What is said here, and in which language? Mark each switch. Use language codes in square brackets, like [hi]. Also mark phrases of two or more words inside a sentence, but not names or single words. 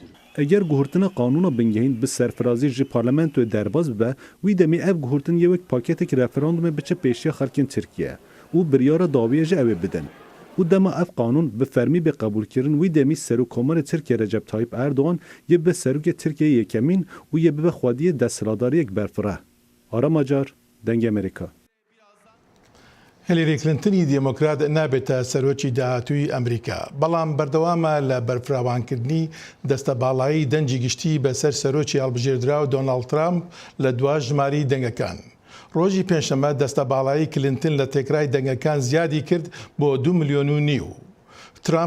[ku] Eger guhurtina kanûna bingehîn bi serfirazî ji parlamentoyê derbas bibe, wî demê ev guhurtin yê wek paketek referandumê biçe pêşiya xelkên Tirkiye û biryara dawiyê ji ew ê bidin. û dema ev kanûn bi fermî bê qebûlkirin wî demî Serokkomarê Tirkiye Recep Tayyip Erdoğan yê bibe serokê Tirkiyeyê yekemîn û yê bibe xwediyê desthiladariyek berfireh. Ara Macar, Dengê Amerîka. [ckb] هیلاری کلینتنی دیموکرات نابێتە سەرۆکی داهاتووی ئەمریکا بەڵام بەردەوامە لە بەرفراوانکردنی دەستەباڵایی دەنجی گشتی بەسەر سەرۆکی هەڵبژێردراو دۆناڵد ترامپ لە دوا ژماری دەنگەکان. ڕۆژی پێنجشەممە دەستەباڵایی کلینتن لە تێکرای دەنگەکان زیادی کرد بۆ 2.5 میلیۆن.